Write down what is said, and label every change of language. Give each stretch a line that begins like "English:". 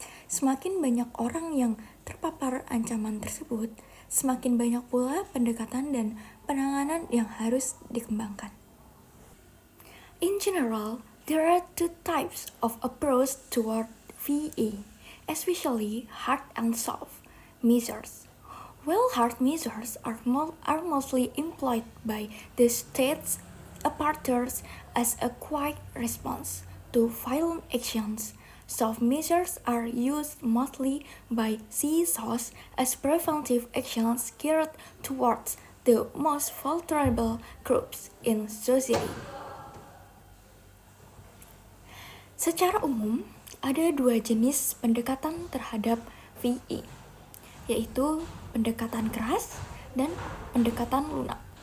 Indonesian: Semakin banyak orang yang terpapar ancaman tersebut, semakin banyak pula pendekatan dan penanganan yang harus dikembangkan.
English: In general, there are two types of approach toward VE, especially hard and soft measures. While hard measures are mostly employed by the state's apparatus as a quick response to violent actions, soft measures are used mostly by CSOs as preventive actions geared towards the most vulnerable groups in society.
Indonesian: Secara umum, ada dua jenis pendekatan terhadap VE, yaitu pendekatan keras dan pendekatan lunak.